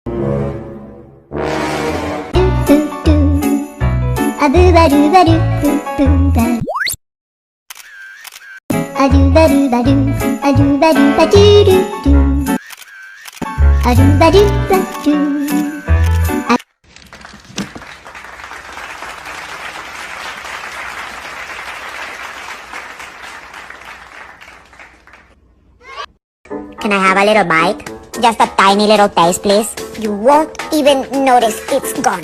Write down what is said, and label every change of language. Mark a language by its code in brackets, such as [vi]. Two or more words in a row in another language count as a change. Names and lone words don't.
[en] do do a boo ba do ba do boo boo ba a do ba do ba do a do ba do ba do do do a do ba do ba do. Can I have a little bite? Just a tiny little taste, please. You won't even notice it's gone.